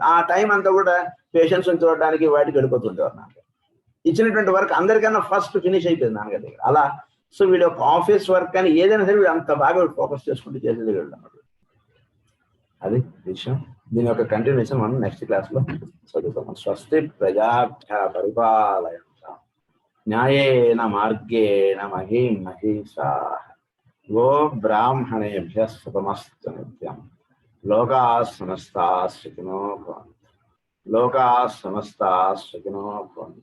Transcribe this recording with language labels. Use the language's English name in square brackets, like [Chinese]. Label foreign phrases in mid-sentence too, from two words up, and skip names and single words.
[Telugu] ఆ టైం అంతా కూడా పేషెంట్స్ చూడడానికి వాటికి వెళ్ళిపోతుండేవారు. నాన్నగారు ఇచ్చినటువంటి వర్క్ అందరికన్నా [English] first finish [Telugu] అయిపోయింది నాన్నగారి దగ్గర. అలా సో వీడు ఒక [English] office work [Telugu] కానీ ఏదైనా సరే వీడు అంత బాగా ఫోకస్ చేసుకుంటూ చేసేది వీళ్ళు అన్నమాట. అది విషయం. దీని యొక్క కంటిన్యూషన్ మనం [English] next class [Telugu] లో చదువుతాం. [Sanskrit] స్వస్తి ప్రజాభ్య పరిపాలయంతాం న్యాయేన మార్గేణ మహీం మహీషాః గో బ్రాహ్మణేభ్యः శుభమస్తు నిత్యం. లోకాః సమస్తాః సుఖినో భవంతు. లోకాః సమస్తాః సుఖినో భవంతు.